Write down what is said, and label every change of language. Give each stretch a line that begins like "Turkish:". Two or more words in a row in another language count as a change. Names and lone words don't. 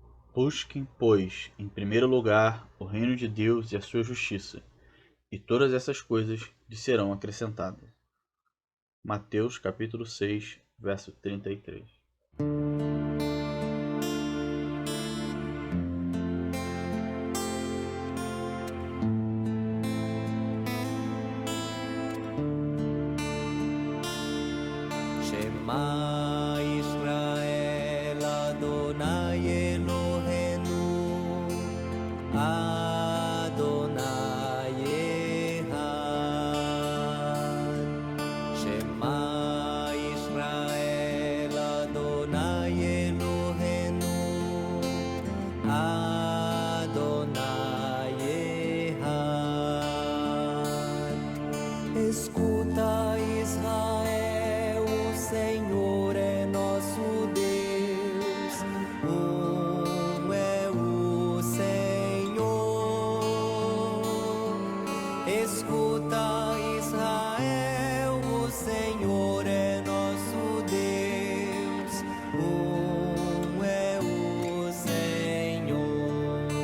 Portuguese: Busquem, pois, em primeiro lugar o reino de Deus e a sua justiça, e todas essas coisas lhe serão acrescentadas. Mateus capítulo 6, verso 33.
Hebrew: שמע ישראל אדוני אלוהינו אדוני אחד. שמע ישראל אדוני אלוהינו אדוני אחד.
Portuguese: Escuta, Israel, o Senhor é nosso Deus, é o Senhor. Escuta, Israel, o Senhor é nosso Deus, é o Senhor.